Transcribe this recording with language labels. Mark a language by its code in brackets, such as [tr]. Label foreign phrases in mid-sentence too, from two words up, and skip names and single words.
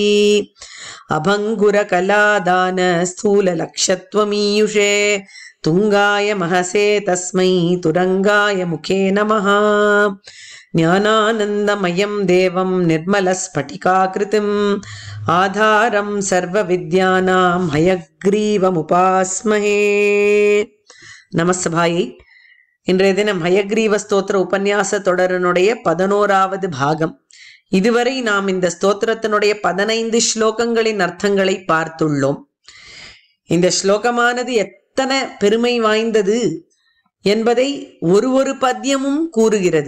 [sa] अभंगुर कलादान स्थूल लक्ष्यत्वमीयुषे तुंगाय महसे तस्मै तुरंगाय मुखे नमः। ज्ञानानन्दमयं देवं निर्मलस्फटिकाकृतिम् आधारं सर्वविद्यानां हयग्रीवमुपास्महे। [ta] நமஸ்தபாயை. இன்றைய தினம் ஹயக்ரீவ ஸ்தோத்திர உபன்யாச தொடரனுடைய 11வது பாகம். இதுவரை நாம் இந்த ஸ்தோத்திரத்தினுடைய 15 ஸ்லோகங்களின் அர்த்தங்களை பார்த்துள்ளோம். இந்த ஸ்லோகமானது எத்தனை பெருமை வாய்ந்தது என்பதை ஒரு பத்தியமும் கூறுகிறது.